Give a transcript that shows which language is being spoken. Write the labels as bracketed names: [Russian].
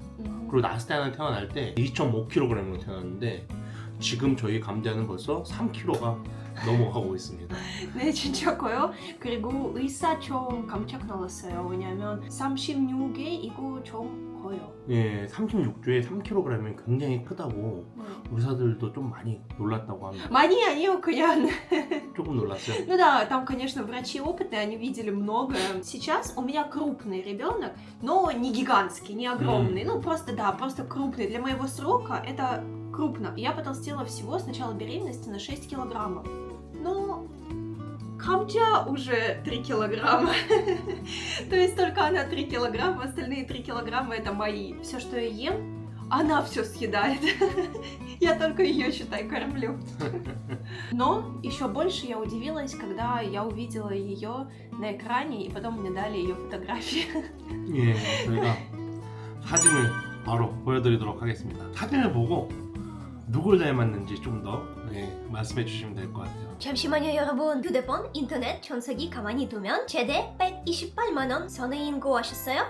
[Korean] 그리고 나스타는 태어날 때 2.5kg으로 태어났는데 지금 저희 감자는 벌써 3kg가 넘어가고 있습니다. 네, 진짜 커요. 그리고 의사 좀 깜짝 놀랐어요. 왜냐면 36개 이거 좀 커요. 예, 36주에 3kg이면 굉장히 크다고 의사들도 좀 많이 놀랐다고 합니다. 많이 아니요, 그냥. 조금 놀랐어요. [Russian] Ну да, там, конечно, врачи опытные, они видели многое. Сейчас у меня крупный ребенок, но не гигантский, не огромный. Ну, просто, да, просто крупный. Для моего срока это крупно. Я потолстела всего с начала беременности на 6 килограммов. Но Камча уже 3 килограмма. То есть только она 3 килограмма, остальные 3 килограмма это мои. Все, что я ем, она все съедает. Я только ее, считай, кормлю. Но еще больше я удивилась, когда я увидела ее на экране, и потом мне дали ее фотографии. [Korean] 예, 저희가 사진을 바로 보여드리도록 하겠습니다. 사진을 보고 누굴 닮았는지 좀 더 말씀해 주시면 될 것 같아요. 잠시만요 여러분. 휴대폰, 인터넷, 전화기 가만히 두면 최대 128만원 선의인 거 아셨어요?